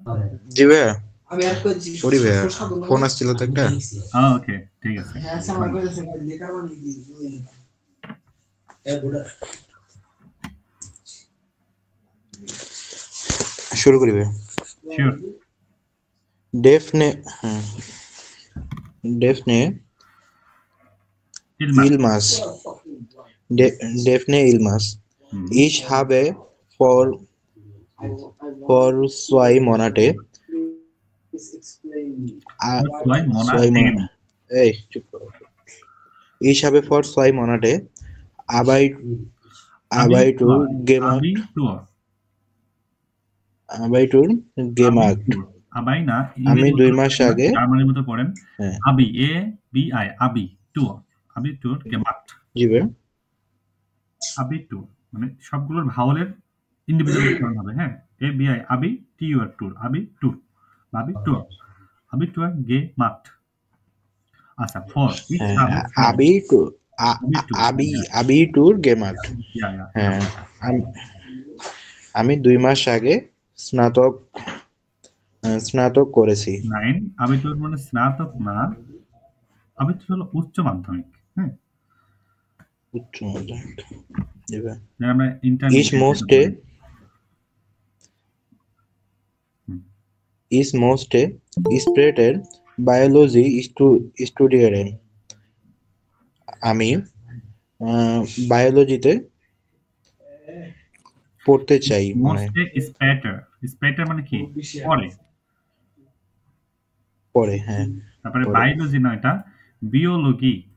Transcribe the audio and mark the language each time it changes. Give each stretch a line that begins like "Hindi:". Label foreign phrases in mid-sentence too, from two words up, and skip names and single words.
Bangla: জি ভাইয়া, পড়ি ভাইয়া, ফোন আসছিল তো একটা। ওকে, ঠিক আছে। শুরু করি ভাইয়া। শিওর।
German: Daphne Ilmas. Ich habe vor 2 Monate Ich habe vor 2 Monate Arbeitung gemacht.
Bangla: আমি 2 মাস আগে জার্মানির মতো পড়েন, আবি এ বি আই
German: Abitur gemacht.
Bangla: জি ভাই, আবি টুর মানে সবগুলোর ভাওয়ালের ইন্ডিভিজুয়াল উচ্চারণ হবে। হ্যাঁ, এ বি আই আবি টি ইউ আর টুর, আবি টুর
German: Abitur. Abitur gemacht. আচ্ছা, for ich
Bangla: হ্যাঁ
German: habe for আবিটুর Abitur. Abitur gemacht.
English: Yeah, yeah.
Bangla: হ্যাঁ আমি 2 মাস আগে স্নাতক করেছি। Nein, Abitur মানে স্নাতক না, Abitur হলো উচ্চ মাধ্যমিক। হ্যাঁ, উচ্চ মাধ্যমিক। এবার যেটা আমরা
German: Ich
Bangla: ইন্টারমিডিয়েট
German: musste später Biology studieren.
Bangla: আমি বায়োলজিতে পড়তে চাই মানে
German: musste später.
Bangla: স্প্যাটার মানে কি? পরে। পরে। হ্যাঁ তারপরে পরে। বায়োলজি না, এটা বিওলজি।